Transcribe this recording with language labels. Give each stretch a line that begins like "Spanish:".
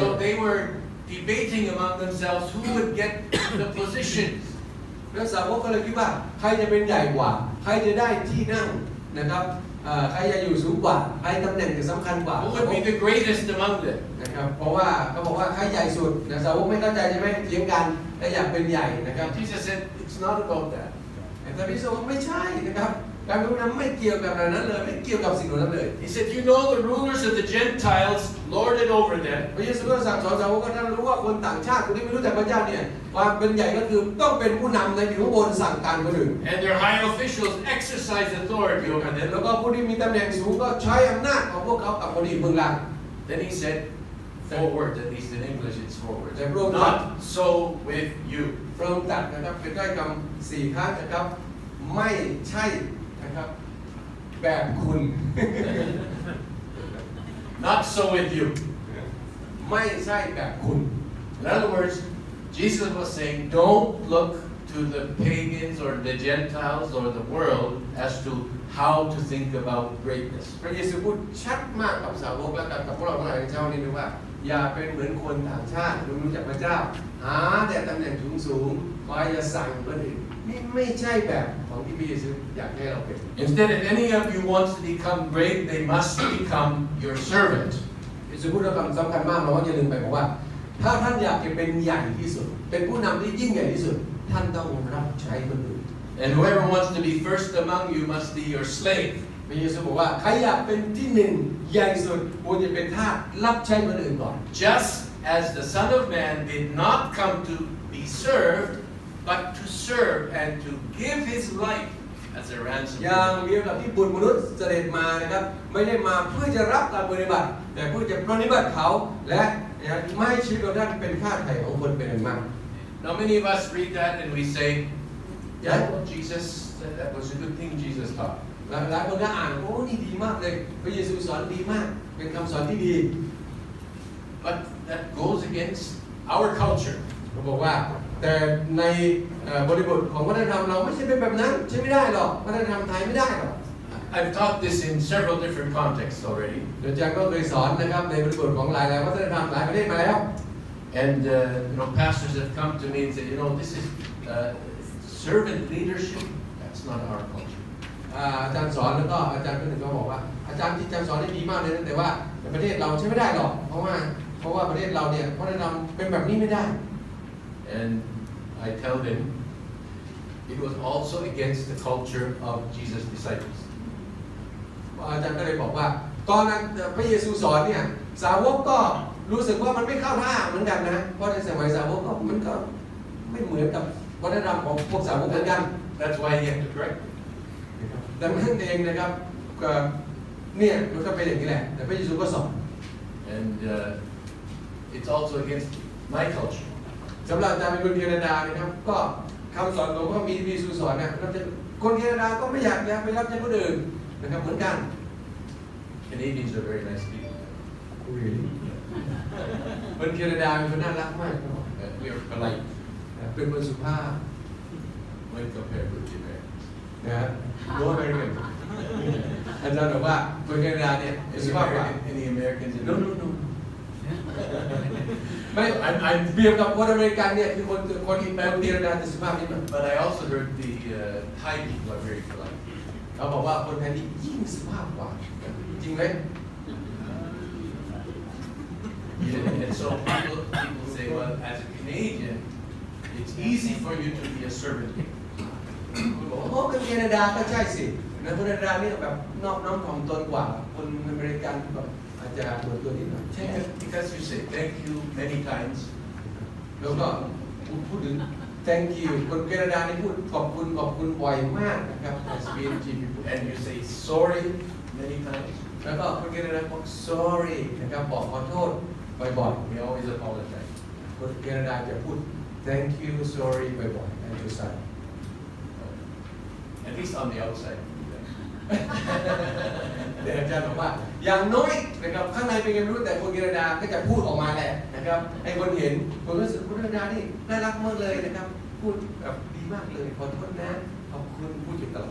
English: So they were debating among themselves who would get the positions.
Thai: แล้วสาวกก็เลยคิดว่าใครจะเป็นใหญ่กว่าใครจะได้ที่นั่งนะครับใครจะอยู่สูงกว่าใครตำแหน่งจะสำคัญกว่า
English: Who would be the greatest among them?
Thai: นะครับเพราะว่าเขาบอกว่าใครใหญ่สุดนะสาวกไม่เข้าใจใช่ไหมเถียงกันและอยากเป็นใหญ่นะครับ
English: And Jesus said, it's not about that.
Thai: แต่พระเยซูบอกไม่ใช่นะครับการเป็นผู้นำไม่เกี่ยวกับนั้นเลยไม่เกี่ยวกับสิ่งนั้นเลย
English: He said, you know the rulers of the Gentiles lord it over them.
Thai: พระเยซูก็สั่งสอนสาวกว่าท่านรู้ว่าคนต่างชาติคนที่ไม่รู้จักพระเจ้าเนี่ยความเป็นใหญ่ก็คือต้องเป็นผู้นำในอยู่ข้างบนสั่งการคนอื่น
English: And their high officials exercise authority over
Thai: แล้ว
English: them.
Thai: ก็ผู้ที่มีตำแหน่งสูงก็ใช้อำนาจของพวกเขากับคนอื่นเบื้องหลัง
English: Then he said, forward, at least in English it's forward. They broke Not so with you.
Thai: พระองค์ตรัสนะครับเป็นถ้อยคำ4 ครั้งนะครับไม่ใช่นะครับแบบคุณ
English: Not so with you.
Thai: ไม่ใช่แบบคุณ
English: In other words, Jesus was saying, don't look to the pagans or the Gentiles or the world as to how to think about greatness.
Thai: พระเยซูพูดชัดมากกับสาวกและกับพวกเราทั้งหลายในเช้านี้ด้วยว่าอย่าเป็นเหมือนคนต่างชาติรู้จักพระเจ้าหาแต่ตำแหน่งสูงๆคอยจะสั่งคนอื่นนี่ไม่ใช่แบบของที่พระเยซูอยากให้เราเป็น
English: Instead, if any of you wants to become great, they must become your servant.
Thai: พระเยซูพูดเรื่องสำคัญมากเราก็อย่าลืมไปบอกว่าถ้าท่านอยากจะเป็นใหญ่ที่สุดเป็นผู้นำที่ยิ่งใหญ่ที่สุดท่านต้องรับใช้คนอื่น
English: And whoever wants to be first among you must be your slave.
Thai: พระเยซูบอกว่าใครอยากเป็นที่หนึ่งใหญ่สุดควรจะเป็นทาสรับใช้คนอื่นก่อน
English: Just as the Son of Man did not come to be served, but to serve and to give his life as a ransom.
Thai: อย่างเดียวกับที่บุตรมนุษย์เสด็จมานะครับไม่ได้มาเพื่อจะรับการปฏิบัติแต่เพื่อจะปฏิบัติเขาและไม่ให้ชีวิตของท่านเป็นค่าไถ่ของคนเป็นอันมาก
English: Now many of us read that and we say, yeah, well, Jesus, that was a good thing Jesus taught.
Thai: หลายคนก็อ่านโอ้นี่ดีมากเลยพระเยซูสอนดีมากเป็นคำสอนที่ดี
English: But that goes against our culture.
Thai: เขาบอกว่าแต่ในบริบทของวัฒนธรรมเราไม่ใช่เป็นแบบนั้นใช่ไม่ได้หรอกวัฒนธรรมไทยไม่ได้หรอก
English: I've taught this in several different contexts already.
Thai: อาจารย์ก็เคยสอนนะครับในบริบทของหลายวัฒนธรรมหลายประเทศมาแล้ว
English: And pastors have come to me and said, this is servant leadership. That's not our culture.
Thai: อาจารย์สอนแล้วก็อาจารย์คนหนึ่งก็บอกว่าอาจารย์ที่อาจารย์สอนได้ดีมากเลยนะแต่ว่าในประเทศเราใช้ไม่ได้หรอกเพราะว่าประเทศเราเนี่ยวัฒนธรรมเป็นแบบนี้ไม่ได้
English: And I tell them it was also against the culture of Jesus' disciples.
Thai: อาจารย์ก็เลยบอกว่าตอนนั้นพระเยซูสอนเนี่ยสาวกก็รู้สึกว่ามันไม่เข้าท่าเหมือนกันนะเพราะในสมัยสาวกก็มันก็ไม่เหมือนกับวัฒนธรรมของพวกสาวกเหมือนกัน
English: That's why he had to correct it.
Thai: ดังนั้นเองนะครับเนี่ยมันก็เป็นอย่างนี้แหละแต่พระเยซูก็สอน
English: And it's also against my culture.
Thai: สำหรับอาจารย์เป็นคนแคนาดานะครับก็คำสอนของพระเยซูสอนนะคนแคนาดาก็ไม่อยากจะไปรับใช้คนอื่นนะครับเหมือนกัน
English: Canadians are very nice people.
Thai: คนแคนาดาเป็นคนน่ารักมาก
English: We are polite
Thai: เป็นคนสุภาพ
English: when compared with the Americans.
Thai: นะฮะรู้ไหมกันอาจารย์บอกว่าคนแคนาดาเนี่ยสุภาพกว่า
English: Any Americans in
Thai: โน่นไม่เปรียบกับคนอเมริกันเนี่ยคือคนแคนาดาจะสุภาพนิดหน่อย
English: But I also heard the Thai people are very polite.
Thai: เขาบอกว่าคนไทยนี่ยิ่งสุภาพกว่าจริงไหม
English: And so people say, well, as a Canadian, it's easy for you to be a servant leader.
Thai: คุณบอกโอ้คนแคนาดาก็ใช่สินะคนแคนาดานี่แบบนอบน้อมถ่อมตนกว่าคนอเมริกันแบบอาจจะโดดตัวนิดหน่อยใช่ไหม
English: Because you say thank you many times.
Thai: แล้วก็พูดถึง
English: thank you
Thai: คนแคนาดานี่พูดขอบคุณบ่อยมากนะครับ
English: SPNG people And you say sorry many times.
Thai: แล้วก็คนแคนาดาบอก sorry นะครับบอกขอโทษบ่อย
English: We always apologize.
Thai: ๆคนแคนาดาจะพูด
English: thank you sorry
Thai: บ่อยๆ emphasize
English: At least on the outside.
Thai: เดี๋ยวอาจารย์บอกว่าอย่างน้อยนะครับข้างในเป็นไงไม่รู้แต่คนแคนาดาก็จะพูดออกมาแหละนะครับให้คนเห็นคนรู้สึกคนแคนาดานี่น่ารักมากเลยนะครับพูดแบบดีมากเลยขอโทษนะขอบคุณพูดอยู่ตลอด